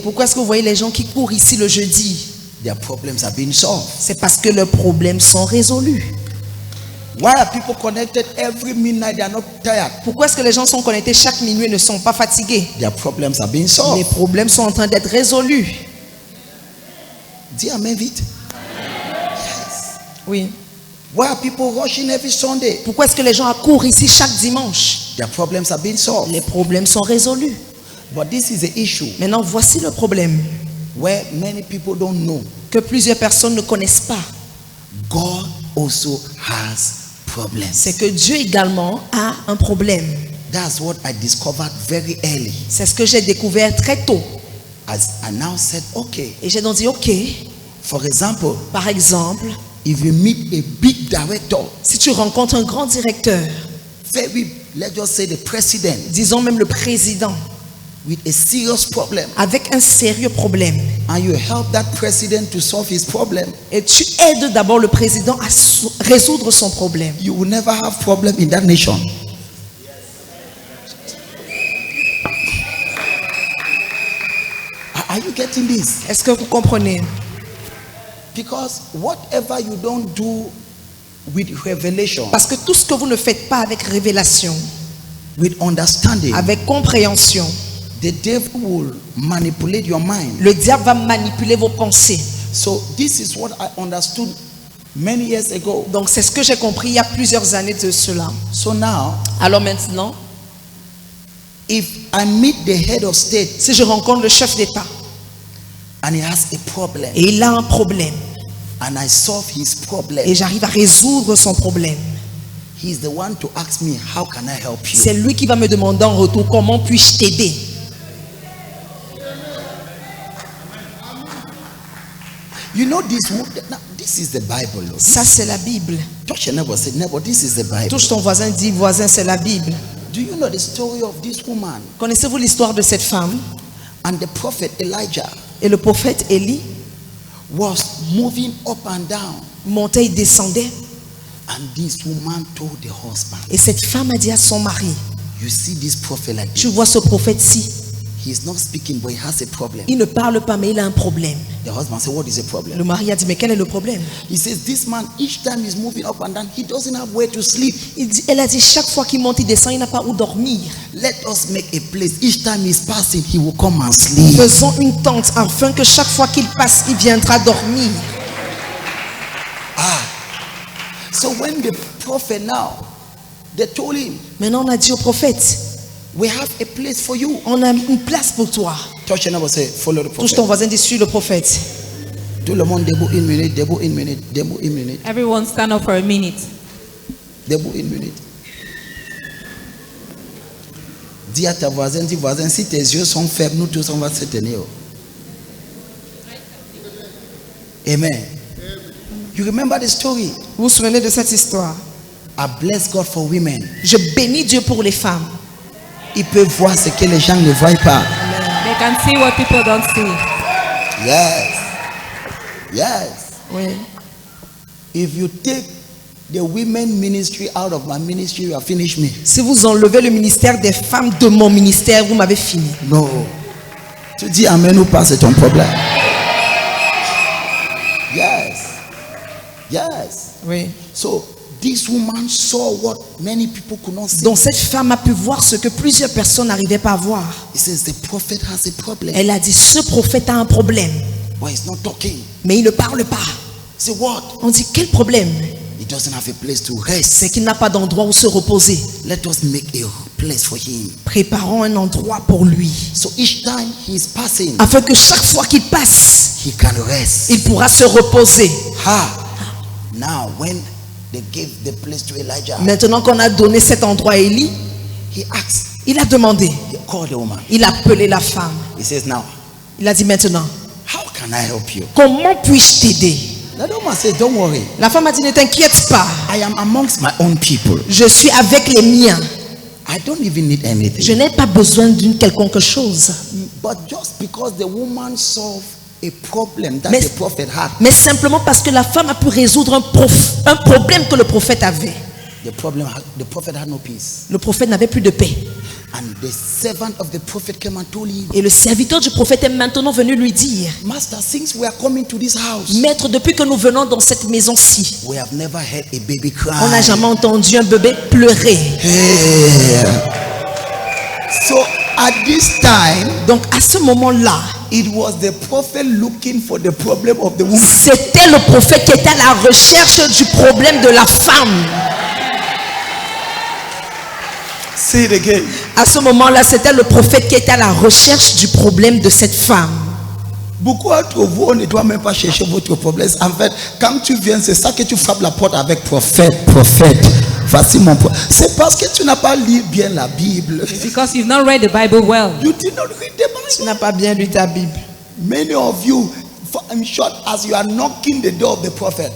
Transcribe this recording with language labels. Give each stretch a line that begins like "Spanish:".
French: Pourquoi est-ce que vous voyez les gens qui courent ici le jeudi?
English: Their problems are being solved.
French: C'est parce que leurs problèmes sont résolus.
English: Why are people connected every midnight? They are not tired.
French: Pourquoi est-ce que les gens sont connectés chaque minuit et ne sont pas fatigués?
English: Their problems are being
French: Les
English: solved.
French: problèmes sont en train d'être résolus. Dis amen vite. Oui.
English: Why are people rushing every Sunday?
French: Pourquoi est-ce que les gens accourent ici chaque dimanche?
English: Their problems are being solved.
French: Les problèmes sont résolus.
English: But this is the issue
French: Maintenant, voici le problème
English: where many people don't know.
French: que plusieurs personnes ne connaissent pas.
English: God also has problems.
French: C'est que Dieu également a un problème.
English: That's what I discovered very early.
French: C'est ce que j'ai découvert très tôt.
English: As I now said, okay.
French: Et j'ai donc dit, ok,
English: For example,
French: par exemple,
English: if you meet a big director,
French: si tu rencontres un grand directeur,
English: let's just say the president,
French: disons même le président,
English: with a serious problem,
French: avec un sérieux problème,
English: and you help that president to solve his problem,
French: et tu aides d'abord le président à résoudre son problème,
English: you will never have problem in that nation. Are you getting this?
French: est-ce que vous comprenez?
English: Because whatever you don't do with revelation,
French: Parce que tout ce que vous ne faites pas avec révélation,
English: with understanding,
French: avec compréhension,
English: the devil will manipulate your mind.
French: le diable va manipuler vos pensées.
English: So this is what I understood many years ago.
French: Donc c'est ce que j'ai compris il y a plusieurs années de cela.
English: So now,
French: Alors maintenant,
English: if I meet the head of state
French: si je rencontre le chef d'État
English: and he has a problem,
French: et il a un problème
English: and I solve his problem,
French: et j'arrive à résoudre son problème,
English: he's the one to ask me, how can I help you?
French: c'est lui qui va me demander en retour comment puis-je t'aider.
English: You know this. Now, this is the Bible. Lord.
French: Ça c'est la Bible.
English: Touch your neighbor. Say, neighbor, this is the Bible.
French: Touche ton voisin, dis voisin, c'est la Bible.
English: Do you know the story of this woman
French: Connaissez-vous l'histoire de cette femme?
English: and the prophet Elijah
French: Et le prophète Élie
English: was moving up and down,
French: montait et descendait.
English: and this woman told the husband,
French: Et cette femme a dit à son mari,
English: you see this prophet like
French: tu
English: this,
French: vois ce prophète-ci,
English: he's not speaking but he has a problem.
French: il ne parle pas mais il a un problème.
English: The husband said, what is the problem?
French: Le mari a dit, mais quel est le problème?
English: He says, this man, each time he's moving up and down, he doesn't have where to sleep.
French: Elle a dit, chaque fois qu'il monte, il descend, il n'a pas où dormir.
English: Let us make a place. Each time he's passing, he will come and sleep.
French: Faisons une tente afin que chaque fois qu'il passe, il viendra dormir.
English: So when the prophet now, they told him,
French: Maintenant, on a dit au prophète,
English: we have a place for you.
French: on a une place pour toi.
English: Touch your neighbor, say, follow the
French: Touche ton voisin, dis, suis le prophète. Tout le monde debout une minute, debout une minute, debout une minute,
English: Everyone stand up for a minute.
French: debout une minute. Dis à ta voisine, dis voisin, si tes yeux sont faibles, nous tous on va se tenir.
English: Amen. You remember the story?
French: Vous vous souvenez de cette histoire?
English: I bless God for women.
French: Je bénis Dieu pour les femmes. Il peut voir ce que les gens ne voient pas.
English: They can see what people don't see. Yes. Yes.
French: Oui.
English: If you take the women ministry out of my ministry, you have finished me.
French: Si vous enlevez le ministère des femmes de mon ministère, vous m'avez fini.
English: No.
French: Tu dis amen ou pas, c'est ton problème.
English: Yes. Yes.
French: Oui.
English: So this woman saw what many people could not see.
French: Donc cette femme a pu voir ce que plusieurs personnes n'arrivaient pas à voir.
English: He says the prophet has a problem.
French: Elle a dit, ce prophète a un problème,
English: But he's not talking.
French: mais il ne parle pas.
English: Say what?
French: On dit, quel problème?
English: He doesn't have a place to rest.
French: C'est qu'il n'a pas d'endroit où se reposer.
English: Let us make a place for him.
French: Préparons un endroit pour lui,
English: So each time he's passing,
French: afin que chaque fois qu'il passe,
English: he can rest.
French: il pourra se reposer.
English: Now when they gave the place to Elijah,
French: Maintenant qu'on a donné cet endroit à Élie,
English: he asked,
French: il a demandé,
English: he called the woman.
French: il a appelé la femme.
English: He says, now,
French: Il a dit maintenant,
English: how can I help you?
French: comment puis-je t'aider?
English: The woman says, don't worry.
French: La femme a dit, ne t'inquiète pas,
English: I am amongst my own people.
French: je suis avec les miens.
English: I don't even need
French: Je
English: anything.
French: n'ai pas besoin d'une quelconque chose.
English: But just because the woman solved a problem that
French: Mais-
English: the prophet had,
French: Mais simplement parce que la femme a pu résoudre un problème que le prophète avait.
English: the prophet had no peace.
French: Le prophète n'avait plus de paix.
English: And the servant of the prophet came and told him,
French: Et le serviteur du prophète est maintenant venu lui dire,
English: Master, since we are coming to this house,
French: Maître, depuis que nous venons dans cette maison-ci,
English: we have never heard a baby cry.
French: on n'a jamais entendu un bébé pleurer.
English: Hey. So at this time,
French: Donc à ce moment-là,
English: it was the prophet looking for the problem of the woman.
French: c'était le prophète qui était à la recherche du problème de la femme.
English: Say it again.
French: À ce moment-là, c'était le prophète qui était à la recherche du problème de cette femme. Beaucoup d'entre vous, on ne doit même pas chercher votre problème. En fait, quand tu viens, c'est ça que tu frappes la porte avec prophète. Voici mon problème. C'est parce que tu n'as pas lu bien la Bible.
English: Because you've not read the Bible well. You did not read the
French: Tu
English: Bible.
French: n'as pas bien lu ta Bible.
English: Many of you, in short, as you are knocking the door of the prophet,